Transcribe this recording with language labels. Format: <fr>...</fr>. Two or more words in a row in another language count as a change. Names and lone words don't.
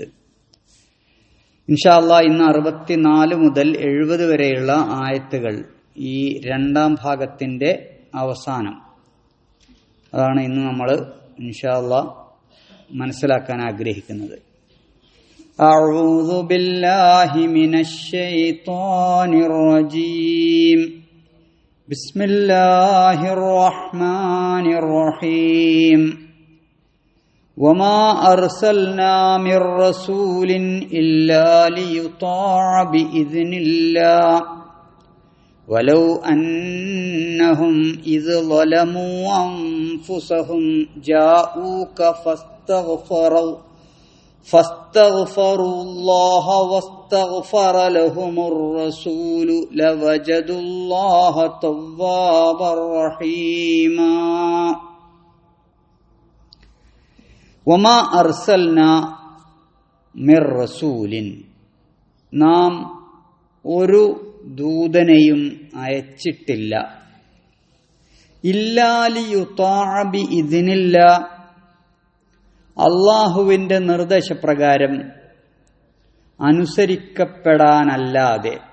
<ar>إن شاء الله</ar> <ml>ഇന്ന് 64 മുതൽ 70 വരെയുള്ള ആയത്തുകൾ, ഈ 2-ാം ഭാഗത്തിന്റെ അവസാനം, അതാണ് ഇന്ന് നമ്മൾ</ml> <ar>إن شاء الله</ar> <ml>മനസ്സിലാക്കാൻ ആഗ്രഹിക്കുന്നത്.</ml> <ar>أعوذ بالله من الشيطان الرجيم. بسم الله الرحمن الرحيم. وما أرسلنا من رسول إلا ليطاع بإذن الله ولو أنهم إذ ظلموا أنفسهم جاءوك فاستغفروا الله واستغفر لهم الرسول لوجدوا الله توابا رحيما. وما أرسلنا من رسول,</ar> <ml>നാം ഒരു ദൂതനെയും അയച്ചിട്ടില്ല.</ml> <ar>إلا ليطاع بإذن الله,</ar> <ml>അല്ലാഹുവിന്റെ നിർദ്ദേശപ്രകാരം അനുസരിക്കപ്പെടാനല്ലാതെ.</ml>